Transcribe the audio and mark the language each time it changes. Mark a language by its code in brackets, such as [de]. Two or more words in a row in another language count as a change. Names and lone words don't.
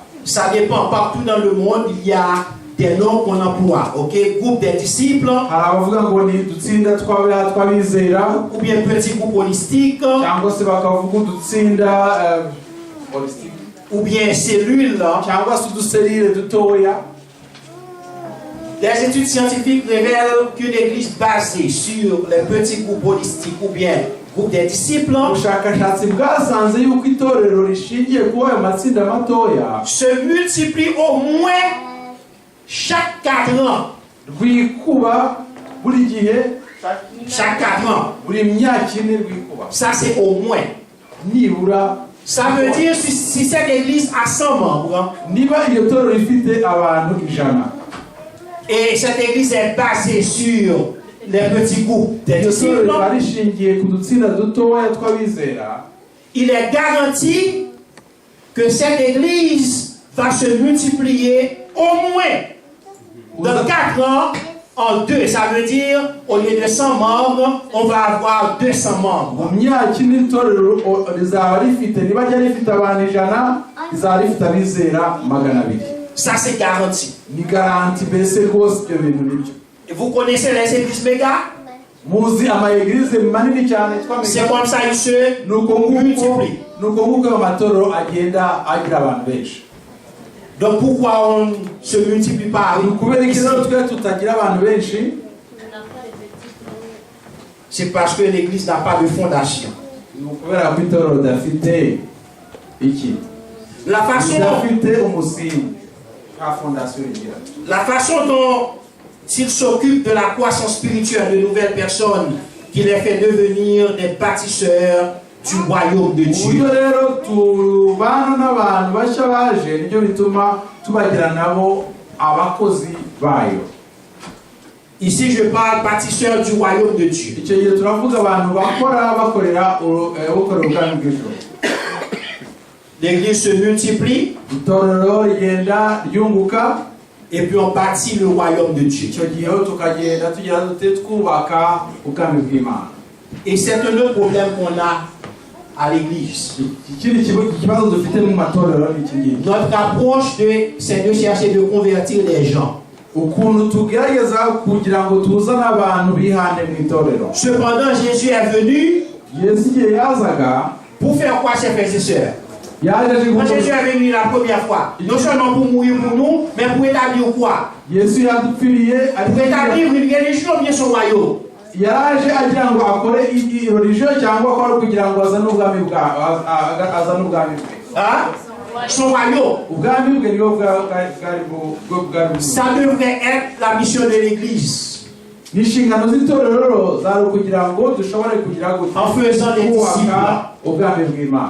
[fr] ça dépend. Partout dans le monde, il y a des noms qu'on emploie, ok? Groupe des disciples, [rw] hari abavuga ngo ni udutsinda tw'abizera, [fr] ou bien petit groupe holistique, [rw] cyangwa se bakavuga udutsinda [fr] ou bien cellule. [rw] cyangwa se uduserire dutoya. [fr] Les études scientifiques révèlent qu'une église basée sur les petits groupes holistiques ou bien groupe des disciples [rw] ubushakashatsi bwasanze yuko itorero rishingiye kuri ayo matsinda matoya [fr] se multiplie au moins chaque 4 ans. [rw] rwikuba buri gihe, [fr] Chaque 4 ans. [rw] buri myaka ine rwikuba, [fr] Ça, c'est au moins. [rw] nibura. [fr] Ça veut dire si cette église a 100 membres [rw] Niba iyo torero rifite abantu 100 [fr] et cette église est basée sur les petits groupes des [rw] iyo torero [fr] disciples, [rw] riba rishingiye ku dutsinda dutoya tw'abizera, [fr] il est garanti que cette église va se multiplier au moins dans 4 ans en 2. Ça veut dire, au lieu de 100 membres, on va avoir 200 membres. [rw] mu myaka ine itorero rizaba rifite, niba ryari rifite abantu 100 rizaba rifite abizera 200. [fr] Ça, c'est garanti. [rw] Ni garanti mbese rwose ibyo bintu nibyo. [fr] Et vous connaissez les églises méga? [rw] Muzi amaeglize manini cyane [fr] C'est [rw] twamenya, [fr] comme ça, ils se [rw] nuko [fr] multiplient. [rw] nguko ayo matorero agenda agira abantu benshi. [fr] Donc pourquoi on ne se multiplie pas [rw] Ni ukubera iki [fr] ici? [rw] rero twe tutagira abantu benshi? [fr] C'est parce que l'église n'a pas de fondation. [rw] Ni ukubera ko itorero ridafite iki, [fr] La façon, [rw] ridafite umusingi, nta fondasiyo rigira. [fr] la façon dont il s'occupe de la croissance spirituelle de nouvelles personnes, qui les fait devenir des bâtisseurs du royaume de Dieu. [rw] Uburyo rero tubana n'abantu bashya baje nibyo bituma tubagira nabo abakozi bayo. [fr] Ici, je parle bâtisseurs du royaume de Dieu. [rw] Icyo gihe turavuga abantu bakorera ubwami bw'ijuru. [fr] L'église se multiplie [rw] Itorero rigenda ryunguka, [fr] et puis on bâtit le royaume de Dieu. [rw] icyo gihe tukagenda tugira dute twubaka ubwami bw'Imana. [fr] Et c'est un autre problème qu'on a à l'église. [rw] Ikindi kibazo dufite mu matorero ni iki ngiki. [fr] Notre approche, c'est de chercher de convertir les gens. [rw] Ukuntu tugerageza kugira ngo tuzane abantu bihane mu itorero. [fr] Cependant, Jésus est venu [rw] Yesu igihe yazaga, [fr] pour faire quoi, ses frères et sœurs? [rw] yaje [fr] Quand Jésus est venu la première fois, non seulement pour mourir pour nous, mais pour établir quoi? [rw] Yesu yadupfiriye, [fr] Pour établir une religion, bien son royaume. [rw] yaje agira ngo akore religion cyangwa akora kugira ngo azane ubwami bwe. [fr] Hein? Son royaume. [rw] Ubwami bwe niyo bwari bwari. [fr] Ça devrait être la mission de l'église. [rw] N'inshingano z'itorero zari kugira ngo dushobore kugira ngo [fr] En faisant des disciples, [rw] ubwami bw'Imana.